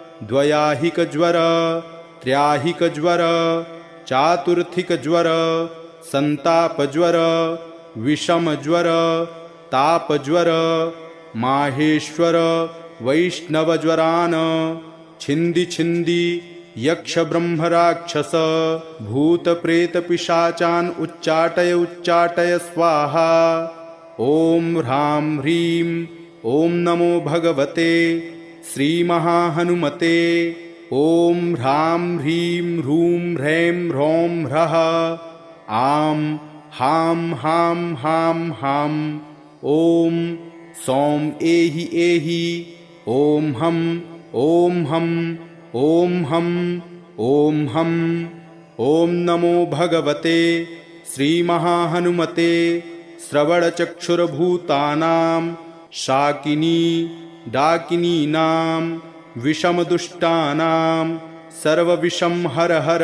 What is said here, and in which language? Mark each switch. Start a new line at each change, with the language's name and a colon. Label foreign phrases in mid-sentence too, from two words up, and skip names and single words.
Sanskrit: द्वयाहिकज्वर त्र्याहिकज्वर चातुर्थिकज्वर संतापज्वर विषमज्वर तापज्वर माहेश्वर वैष्णवज्वरान् छिन्दी छिन्दी यक्ष ब्रह्म राक्षस भूत प्रेत पिशाचान् उच्चाटय उच्चाटय स्वाहा। ओम ह्रां ह्रीं ओम नमो भगवते श्री महाहनुमते। ओम ह्रां ह्रीं ह्रूं ह्रैं ह्रौं ह्रः आं हां हां हां हां। ओम सौं एहि एहि ओम हम ओम हम ओम हम ओम हम। ओम नमो भगवते श्री महाहनुमते श्रवणचक्षुर्भूतानां शाकिनी डाकिनीनां विषमदुष्टानां सर्वविषं हर हर।